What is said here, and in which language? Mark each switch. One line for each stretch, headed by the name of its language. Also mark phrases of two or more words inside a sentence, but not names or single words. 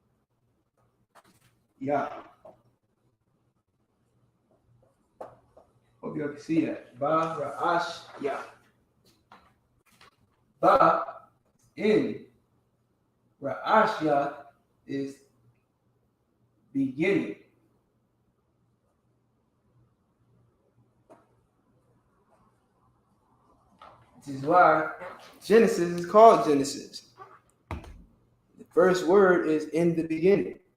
English: Yeah. Hope y'all can see that. Ba Ra'ash Ya. Ba in. Ra'ash Ya is beginning. This is why Genesis is called Genesis. The first word is in the beginning.